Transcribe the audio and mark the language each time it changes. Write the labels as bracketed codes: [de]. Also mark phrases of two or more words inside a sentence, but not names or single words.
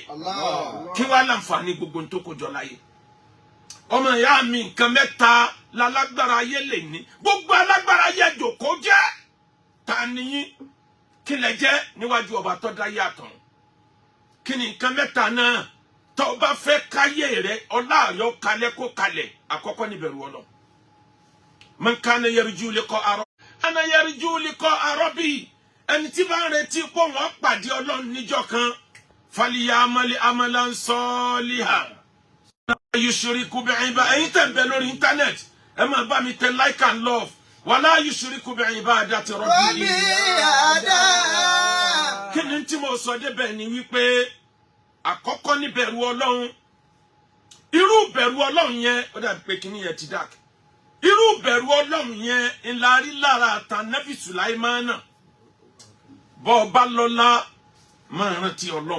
[yo] Kí wàá láǹfààní gbogbo tó kójọ láyé. Ọmọ ìyá mi nǹkan mẹ́ta lálágbára ayé lè ní. Gbogbo alágbára ayé jòkó jẹ́. Ta ni yín? Kí lẹ jẹ́ níwájú ọba tó dá yàtọ̀? Kí ni nǹkan mẹ́ta náà? Tó bá fẹ́ káyé rẹ̀ ọlá rẹ̀ ó kalẹ̀ kó kalẹ̀. Àkọ́kọ́ ni bẹ̀rù Ọlọ́run. [ar] من كان يرجو لقاء ربه. أنا أرجو لقاء ربي. [yo] Ẹni tí bá ń retí pé wọ́n pàdé Ọlọ́run níjọ́ kan. [ar] فليعمل عملا صالحا. يشرك بعبادة. [yo] Ẹ̀yin tẹ́ ń bẹ lórí internet. Ẹ máa bá mi tẹ [en] like and love. [ar] ولا يشرك بعبادة ربه. [yo] Kí ni tí mo sọ débẹ̀ ni wípé àkọ́kọ́ ní bẹ̀rù Ọlọ́run. Irú bẹ̀rù Ọlọ́run yẹn ó dàbí pé kíní yẹn ti dark. Irú bẹ̀rù Ọlọ́run yẹn ńlá rí lára Ànábì Sùláímánà. Bó bá lọ́lá máa rántí Ọlọ́run.